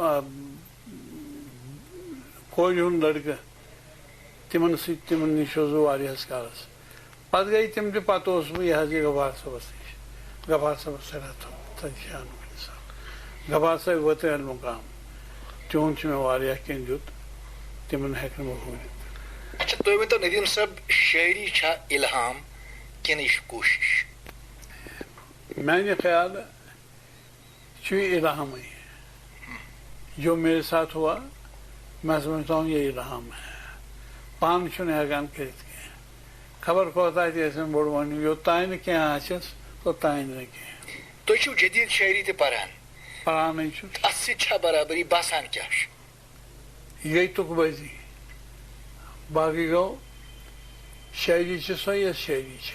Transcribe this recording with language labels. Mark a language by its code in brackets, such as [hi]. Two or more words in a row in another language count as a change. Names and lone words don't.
[ks] کورِ ہُنٛد لڑکہٕ تِمن سۭتۍ تِمن نِش اوسُس بہٕ واریاہس کالس پتہٕ گٔے تِم تہِ پتہٕ اوسُس بہٕ یہِ حظ یہِ غفار صٲبس نِش غفار صٲبس سٮ۪ٹھاہ شان انسان غفار صٲب وٲتۍ المقام تِہُنٛد چھُ مےٚ واریاہ کینٛہہ دیُت تِمن ہٮ۪کہٕ نہٕ بہٕ ؤنِتھ. اچھا تُہۍ ؤنۍتو ندیٖم صٲب شٲعری چھا اِلہام کِنہٕ یہِ چھُ کوٗشِش؟ میانہِ خیالہٕ چھُ یہِ اِلہامٕے [ur] جو میرے ساتھ ہوا میں سمجھتا ہوں یہ اِلہام ہے [ks] پانہٕ چھُنہٕ ہٮ۪کان کٔرِتھ کینٛہہ خبر کوتاہ تہِ ٲسِن بوٚڑ ونہِ یوٚتانۍ نہٕ کینٛہہ آسٮ۪س توٚتانۍ نہٕ کینٛہہ. تُہۍ چھِو جدیٖد شٲعری تہِ پران پرانٕے چھُس اتھ سۭتۍ چھا برابری باسان کیٛاہ چھُ؟ یہِ گٔے تُکہٕ بٲزی باقٕے گوٚو شٲعری چھِ سۄ یۄس شٲعری چھِ.